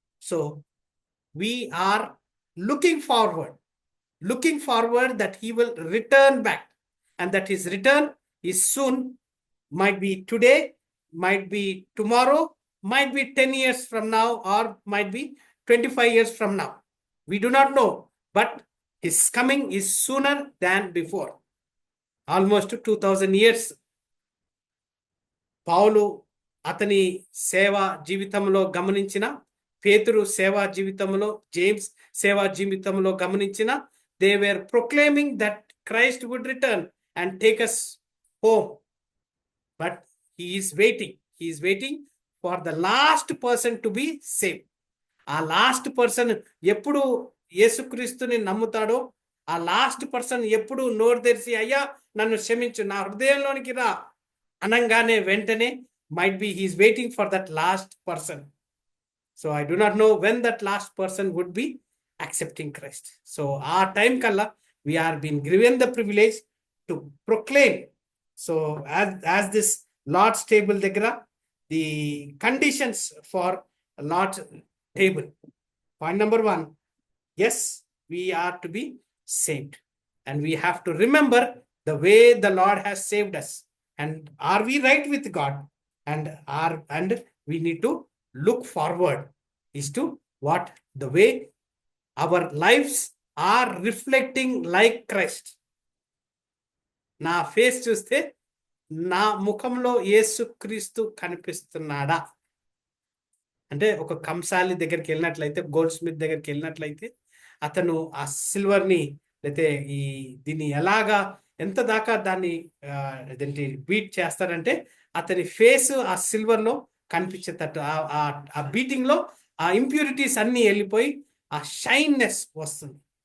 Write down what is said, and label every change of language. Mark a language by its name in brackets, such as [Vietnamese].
[English] So we are looking forward that he will return back, and that his return is soon, might be today, might be tomorrow, might be 10 years from now, or might be 25 years from now. We do not know, but his coming is sooner than before. Almost 2000 years. [Telugu] పౌలు అతని సేవా జీవితంలో గమనించిన, పేతురు సేవా జీవితంలో, James సేవా జీవితంలో గమనించిన, [English] they were proclaiming that Christ would return and take us home. But he is waiting for the last person to be saved. [Telugu] ఆ లాస్ట్ పర్సన్ ఎప్పుడు యేసుక్రీస్తుని నమ్ముతాడో, ఆ లాస్ట్ పర్సన్ ఎప్పుడు నోరు తెరిచి అయ్యా నన్ను క్షమించు, నా హృదయంలోనికి రా అనంగానే వెంటనే [English] might be he is waiting for that last person. So I do not know when that last person would be accepting Christ. So our time kalla we are being given the privilege to proclaim. So as this Lord's table దగ్గర, the conditions for Lord's table. Point number 1, yes, we are to be saved, and we have to remember the way the Lord has saved us, and are we right with God, and we need to look forward is to what the way our lives are reflecting like Christ. [Telugu] నా face చూస్తే నా ముఖంలో యేసుక్రీస్తు కనిపిస్తున్నాడా? అంటే ఒక కంసాలి దగ్గరికి వెళ్ళినట్లయితే, gold Smith దగ్గరికి వెళ్ళినట్లయితే, అతను ఆ సిల్వర్ని లేతే దీన్ని ఎలాగా ఎంత దాకా దాన్ని అదేంటి బీట్ చేస్తారంటే అతని ఫేస్ ఆ సిల్వర్ లో కనిపించేటట్టు, ఆ బీటింగ్ లో ఆ ఇంప్యూరిటీస్ అన్ని వెళ్ళిపోయి ఆ షైన్నెస్ వస్తుంది.